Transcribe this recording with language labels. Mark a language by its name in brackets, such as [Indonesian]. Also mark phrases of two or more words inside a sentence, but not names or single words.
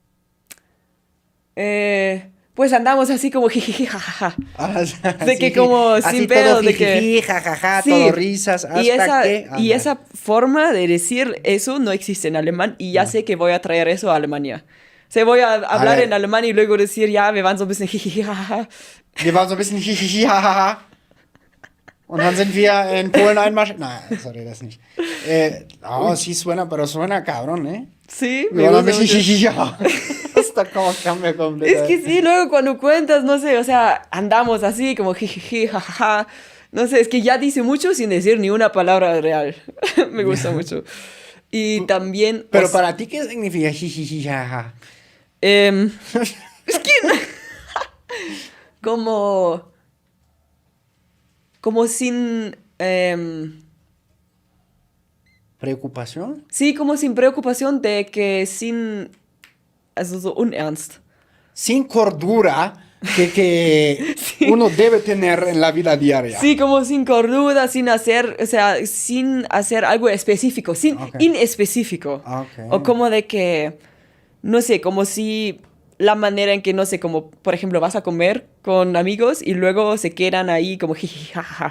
[Spanish] Pues andamos así como jijiji, jajaja. De que Así, como sin así todo pedo, de que. jijiji, jajaja, todo Sí. risas, Y hasta esa, que. y Anda. esa forma de decir eso no existe en alemán y ya No. sé que voy a traer eso a Alemania. O sea, voy a A hablar en ver, alemán y luego decir, ya, [German] wir waren so ein bisschen jijiji, jajaja. wir waren so ein bisschen jijiji, jajaja. Und dann sind wir en Polen einmarschiert. Nein, sorry, das nicht. [Spanish] No, Uy, sí suena, pero suena cabrón, ¿eh? sí, [German] Wir [Spanish] me [German] waren ein [Spanish] gusta [German] bisschen [Spanish] mucho. jijiji, jajaja. Hasta como cambia Es que completamente. sí, luego cuando cuentas, no sé, o sea, andamos así como jijiji, jajaja. No sé, es que ya dice mucho sin decir ni una palabra real. Me gusta mucho. Y también, Pero para ti, ¿qué significa jijiji, jajaja? em, es que como, como sin, ¿Preocupación? sí, como sin preocupación de que sin, [German] also so unernst. [Spanish] Sin cordura que Sí. uno debe tener en la vida diaria. Sí, como sin cordura, sin hacer, o sea, sin hacer algo específico, sin Ok, inespecífico. O ok. como de que, no sé, como si la manera en que, no sé, como, por ejemplo, vas a comer con amigos y luego se quedan ahí como jiji, jajaja.